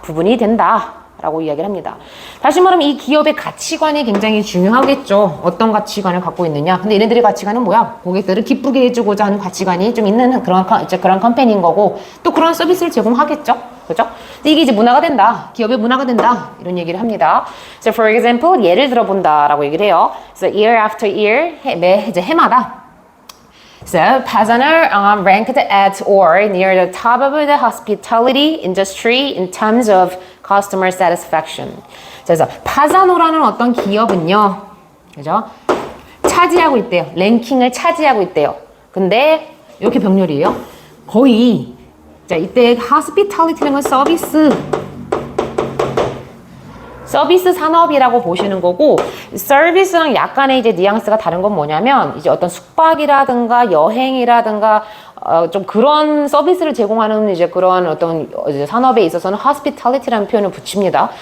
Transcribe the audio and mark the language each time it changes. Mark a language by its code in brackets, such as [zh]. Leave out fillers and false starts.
[ko] 부분이 된다. 라고 이야기를 합니다. 다시 말하면 이 기업의 가치관이 굉장히 중요하겠죠. 어떤 가치관을 갖고 있느냐. 근데 얘네들의 가치관은 뭐야? 고객들을 기쁘게 해주고자 하는 가치관이 좀 있는 그런 컴퍼니인 거고 또 그런 서비스를 제공하겠죠. 그죠? 이게 이제 문화가 된다. 기업의 문화가 된다. 이런 얘기를 합니다. [en] So for example, [ko] 예를 들어본다 라고 얘기를 해요. [en] So year after year, [ko] 이제 해마다. [en] So 파산을 ranked at or near the top of the hospitality industry in terms of customer satisfaction. [ko] 그래서 파사노라는 어떤 기업은요, 그죠? 차지하고 있대요. 랭킹을 차지하고 있대요. 근데 이렇게 병렬이에요. 거의 자 이때 hospitality라는 건 서비스 산업이라고 보시는 거고 서비스랑 약간의 이제 뉘앙스가 다른 건 뭐냐면 이제 어떤 숙박이라든가 여행이라든가 좀 그런 서비스를 제공하는 이제 그런 어떤 이제 산업에 있어서는 hospitality라는 표현을 붙입니다.